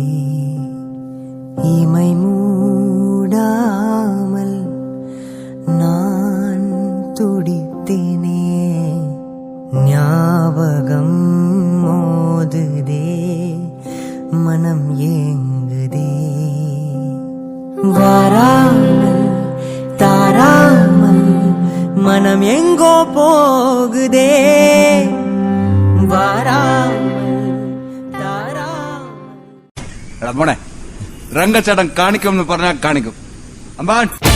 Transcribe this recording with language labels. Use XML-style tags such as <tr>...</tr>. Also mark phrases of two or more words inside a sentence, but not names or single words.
<ta>இமை மூடாமல் நான் துடித்தேனே, ஞாபகம் மோதுதே, மனம் ஏங்குதே. வாராமல் தாராமல் மனம் எங்கோ போகுதே. வாராமல் தாராமல்.</ta> <ml>എടാ മോനെ, രംഗച്ചേട്ടൻ കാണിക്കും എന്ന് പറഞ്ഞാൽ കാണിക്കും. അമ്പാൻ</ml>